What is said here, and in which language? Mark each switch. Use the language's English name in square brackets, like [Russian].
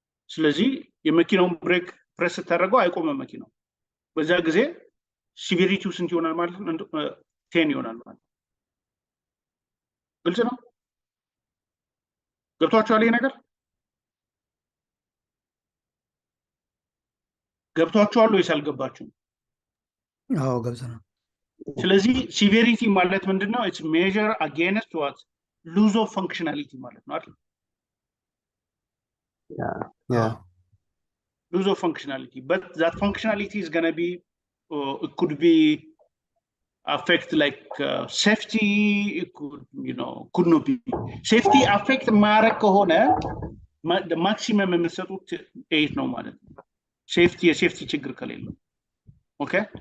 [Amharic] ስለዚህ የመኪናውን ብሬክ ፕሬስ ታደርገው አይቆምም መኪናው በዛ ጊዜ ሲቪሪቲው ስንት ይሆናል ማለት ነው 10 ይሆናል ማለት ግልጽ ነው ገብቷችኋል ይሄ ነገር ገብቷችኋል ወይስ አልገባችሁም አዎ ገብተናል ስለዚህ ሲቪሪቲ ማለት ምንድነው [English] it's measure against what lose of functionality [Amharic] ማለት ነው አይደል [English] yeah lose of functionality but that functionality is going to be it could be affect like safety it could could not be safety affect [Amharic] ማረክ ከሆነ [English] the maximum [Amharic] የምትሰጡት 8 ነው ማለት ነው የሴፍቲ ችግር ከሌለው ኦኬ